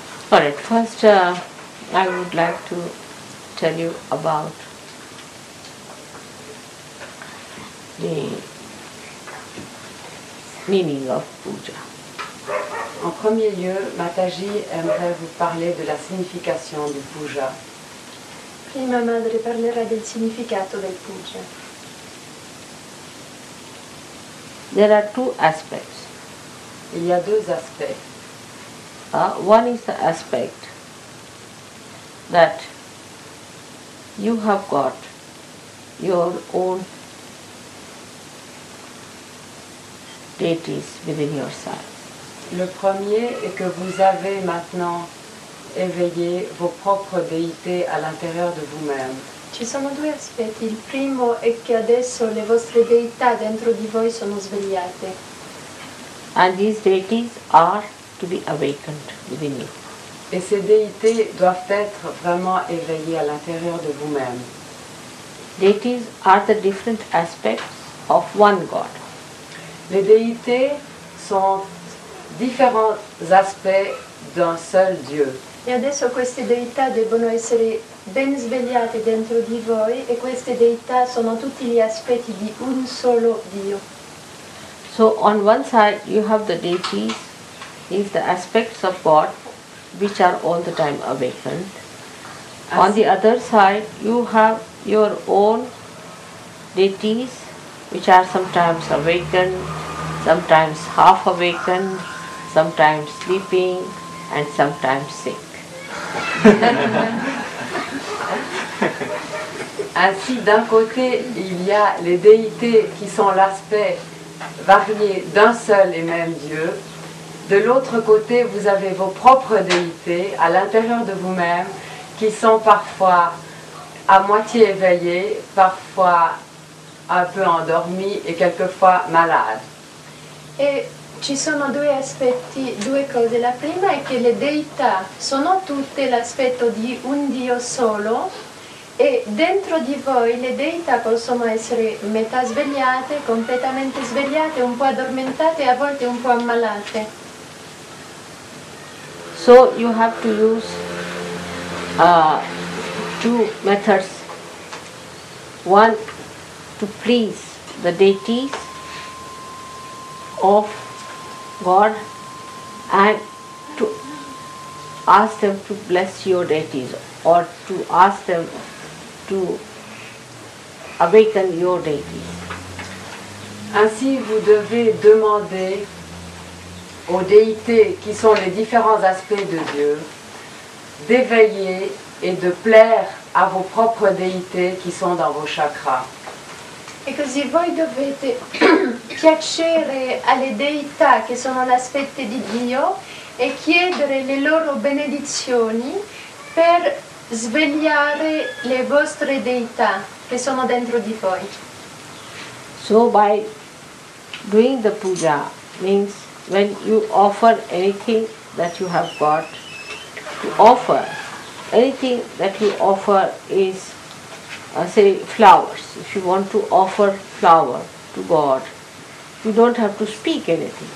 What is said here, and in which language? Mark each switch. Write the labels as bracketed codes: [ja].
[en] Alright, first I would like to tell you about the meaning of puja. [fr] En premier lieu, Mataji aimerait vous parler de la signification du puja. [it] Prima madre parlerà del significato del puja. [en] There are 2 aspects. [fr] Il y a 2 aspects. [en] One is the aspect that you have got your own deities within yourself. [fr] Le premier est que vous avez maintenant éveillé vos propres déités à l'intérieur de vous-même. [it] Ci sono due aspetti. Il primo è che adesso le vostre deità dentro di voi sono svegliate. [en] And these deities are to be awakened within you. [fr] Et ces déités doivent être vraiment éveillées à l'intérieur de vous-même. [en] Deities are the different aspects of one God. [fr] Les déités sont différents aspects d'un seul Dieu. [it] E adesso queste deità devono essere ben svegliate dentro di voi e queste deità sono tutti gli aspetti di un solo Dio. [en] So on one side you have the deities, is the aspects of God which are all the time awakened. On the other side you have your own deities which are sometimes awakened, sometimes half awakened, sometimes sleeping and sometimes sick. [fr] Ainsi, d'un côté, il y a les déités qui sont l'aspect varié d'un seul et même Dieu. De l'autre côté, vous avez vos propres déités à l'intérieur de vous-même qui sont parfois à moitié éveillés, parfois un peu endormis et quelquefois malades. [it] E ci sono due aspetti, due cose. La prima è che le deità sono tutte l'aspetto di un Dio solo e dentro di voi le deità possono essere metà svegliate, completamente svegliate, un po' addormentate e a volte un po' ammalate. [en] So you have to use two methods. One, to please the deities of God and to ask them to bless your deities or to ask them to awaken your deities. [fr] Ainsi, vous devez demander aux déités qui sont les différents aspects de Dieu d'éveiller et de plaire à vos propres déités qui sont dans vos chakras. [it] E così voi dovete piacere alle deità che sono l'aspetto di Dio e chiedere le loro benedizioni per svegliare le vostre deità che sono dentro di voi. [en] So by doing the puja means when you offer anything that you have got, to offer anything that you offer is say flowers. If you want to offer flower to God, you don't have to speak anything.